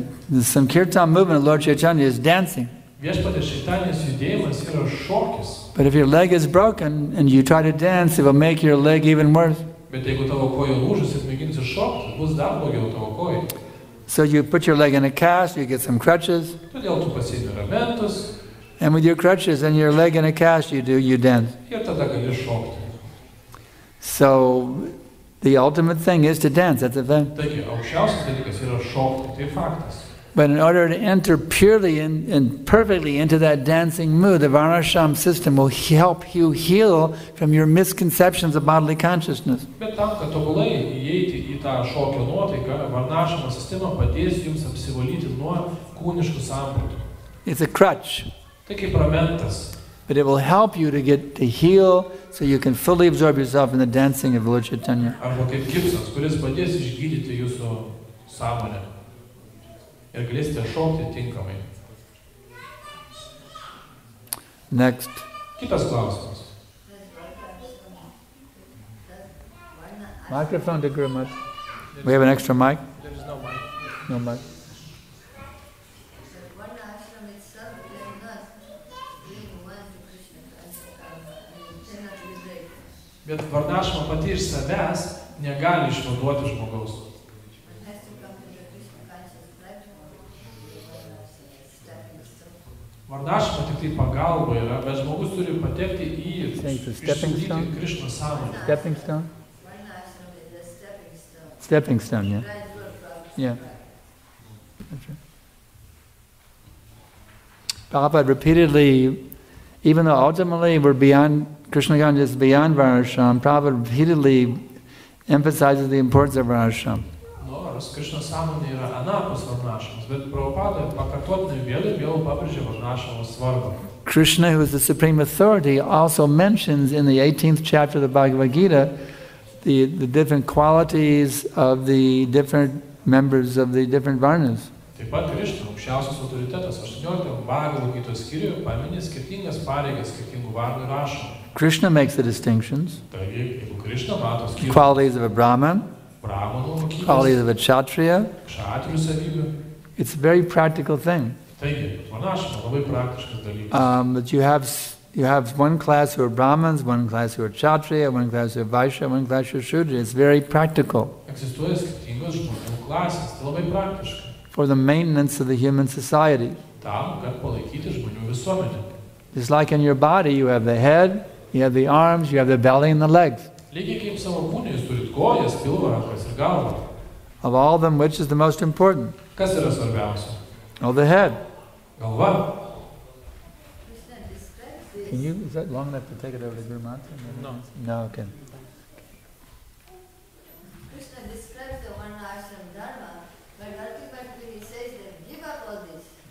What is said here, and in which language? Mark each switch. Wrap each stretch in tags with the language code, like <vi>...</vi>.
<en>The Sankirtan movement of Lord Chaitanya is dancing.</en> <lt>Viešpatės Čaitanijos judėjimas yra šokis.</lt> <en>But if your leg is broken and you try to dance, it will make your leg even worse.</en> <lt>Bet jeigu tavo koja lūžus ir mėginsi šokti, bus dar blogiau tavo kojai.</lt> <en>So you put your leg in a cast, you get some crutches,</en> <lt>Todėl tu pasiimi ramentus</lt> <en>and with your crutches and your leg in a cast, you dance.</en> <lt>ir tada gali šokti.</lt> <en>So the ultimate thing is to dance, that's the thing.</en> <lt>Taigi, aukščiausias dalykas yra šokti, tai faktas.</lt> <en>But in order to enter purely and perfectly into that dancing mood, the Varnashram system will help you heal from your misconceptions of bodily consciousness.</en> <lt>Bet tam, kad tobulai įeiti į tą šokio nuotaiką, varnašramo sistema padės jums apsivalyti nuo kūniškų sampratų.</lt> <en>It's a crutch,</en> <lt>Tai kaip ramentas.</lt> <en>but it will help you to heal so you can fully absorb yourself in the dancing of Lord Chaitanya.</en> <lt>Arba kaip gipsas, kuris padės išgydyti jūsų sąmonę. Ir galėsite šokti tinkamai.</lt> <en>Next.</en> <lt>Kitas klausimas.</lt> <en>Microphone to Guru Maharaj. We have an extra mic? There is no mic. No mic. Varna ashram itself cannot bring one to Krishna consciousness, cannot liberate.</en> <lt>Bet varnašrama pati iš savęs negali išvaduoti žmogaus.</lt> <en>One has to come to the Krishna conscious platform. Stepping stone.</en> <lt>Varnašrama tik tai pagalba yra, bet žmogus turi patekti į</lt> <en>Saying it's a stepping</en> <lt>išsiugdyti</lt> <en>stone?</en> <lt>Krishna sąmonę.</lt> <en>Stepping stone? Varna ashram is a stepping stone. Stepping stone, yeah. Gradual progress. Yeah. That's right. Prabhupada repeatedly, even though ultimately we're beyond, Krishna consciousness is beyond Varnashram, Prabhupada repeatedly emphasizes the importance of Varnashram.</en> <lt>Nors Krishna sąmonė yra anapus varnašramos, bet Prabhupada pakartotinai vėl ir vėl pabrėžia varnašramos svarbą.</lt> <en>Krishna, who is the supreme authority, also mentions in the 18th chapter of the Bhagavad Gita the different qualities of the different members of the different Varnas.</en> <lt>Taip pat Krishna, aukščiausias autoritetas, 18 Bhagavad Gitos skyriuje paminė skirtingas pareigas skirtingų varnų ir ašramų.</lt> <en>Krishna makes the distinctions,</en> <lt>Taigi, jeigu Krishna mato skirtingus</lt> <en>qualities of a Brahman,</en> <lt>brahmanų</lt> <en>qualities</en> <lt>kokybės,</lt> <en>of a Kshatriya.</en> <lt>kšatrių savybių,</lt> <en>It's a very practical thing.</en> <lt>taigi, varnašrama labai praktiškas dalykas.</lt> <en>But you have you have one class who are Brahmins, one class who are Kshatriya, one class who are Vaishya, one class who are Shudra. It's very practical</en> <lt>Egzistuoja skirtingos žmonių klasės, tai labai praktiška.</lt> <en>for the maintenance of the human society.</en> <lt>Tam, kad palaikyti žmonių visuomenę.</lt> <en>Just like in your body, you have the head, you have the arms, you have the belly and the legs.</en> <lt>Lygiai kaip savo kūne, jūs turit kojas, pilvą, rankas ir galvą.</lt> <en>Of all of them, which is the most important?</en> <lt>Kas yra svarbiausia?</lt> <en>Oh, the head.</en> <lt>Galva.</lt> <en>Krishna describes this. Can you, is that long enough to take it over to Guru Mantra? No. No, okay. Krishna describes the Varna Ashram Dharma, but ultimately he says that give up all this.</en>